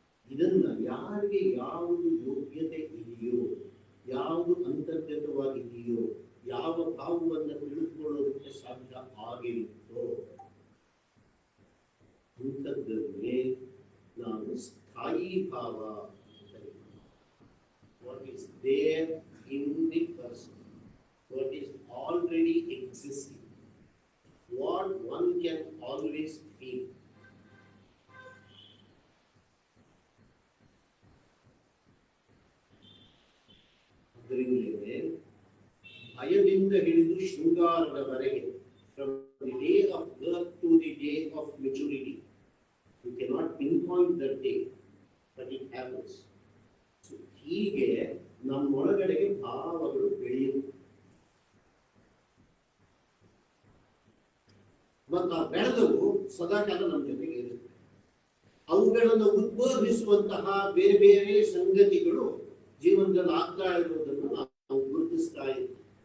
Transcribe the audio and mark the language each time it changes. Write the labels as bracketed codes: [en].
[kn] ಇದನ್ನ ಯಾರಿಗೆ ಯಾವುದು ಯೋಗ್ಯತೆ ಇದೆಯೋ, ಯಾವುದು ಅಂತರ್ಗತವಾಗಿದೆಯೋ, ಯಾವ ಭಾವವನ್ನು ತಿಳಿದುಕೊಳ್ಳೋದಕ್ಕೆ ಸಾಧ್ಯ ಆಗಿರುತ್ತೋ ಅಂಥದ್ದನ್ನೇ ನಾವು ಸ್ಥಾಯಿ ಭಾವ ಅಂತ ಹೇಳ್ತೀವಿ. [en] What is there in the person, what is already existing, what one can always feel. [kn] ಅದರಿಂದಲೇ ಭಯದಿಂದ ಹಿಡಿದು ಶೃಂಗಾರದವರೆಗೆ, [en] from the day of birth to the day of maturity, you cannot pinpoint that day, but it happens. [kn] So ಹೀಗೆ ನಮ್ಮೊಳಗಡೆಗೆ ಭಾವಗಳು ಬೆಳೆಯುತ್ತೆ. ಮತ್ತು ಆ ಬೆಳೆದವು ಸದಾಕಾಲ ನಮ್ಮ ಜೊತೆಗೆ ಇರುತ್ತೆ. ಅವುಗಳನ್ನು ಉದ್ಬೋಧಿಸುವಂತಹ ಬೇರೆ ಬೇರೆ ಸಂಗತಿಗಳು ಜೀವನದಲ್ಲಿ ಆಗ್ತಾ ಇರುವುದನ್ನು ನಾವು ಗುರುತಿಸ್ತಾ ಇದ್ದೀವಿ.